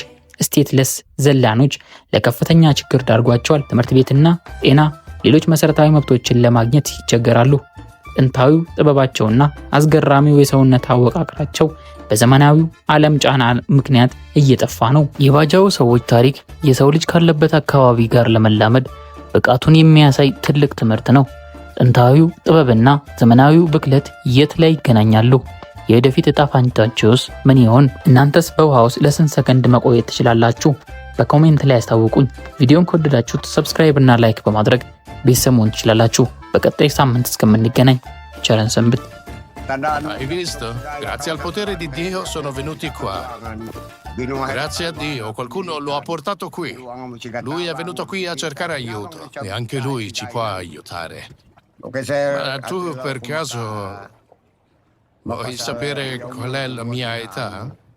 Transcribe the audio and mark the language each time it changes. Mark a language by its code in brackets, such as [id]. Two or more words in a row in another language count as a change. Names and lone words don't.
[am] ስቴትለስ ዘላኖች ለከፍተኛ ችግር ዳርጓቸዋል። ትምህርት ቤትና ጤና፣ ሌሎች መሰረታዊ መብቶችን ለማግኘት ይቸገራሉ። ጥንታዊው ጥበባቸውና አስገራሚው የሰውነት አወቃቀራቸው በዘመናዊው ዓለም ጫና ምክንያት እየጠፋ ነው። የባጃው ሰዎች ታሪክ የሰው ልጅ ካለበት አካባቢ ጋር ለመላመድ ብቃቱን የሚያሳይ ትልቅ ትምህርት ነው። ጥንታዊው ጥበብና ዘመናዊው ብክለት የት ላይ ይገናኛሉ? የወደፊት ዕጣ ፈንታችሁስ ምን ይሆን? እናንተስ በውሃ ውስጥ ለስንት ሰከንድ መቆየት ትችላላችሁ? በኮሜንት ላይ አስታውቁኝ። ቪዲዮን ከወደዳችሁት ሰብስክራይብ እና ላይክ በማድረግ ቤተሰብ መሆን ትችላላችሁ። በቀጣይ ሳምንት እስከምንገናኝ ቸር ሰንብቱ። [it] Hai visto? Grazie al potere di Dio sono venuti qua. Grazie a Dio, qualcuno lo ha portato qui. Lui è venuto qui a cercare aiuto e anche lui ci può aiutare. Ma tu per caso vuoi sapere qual è la mia età?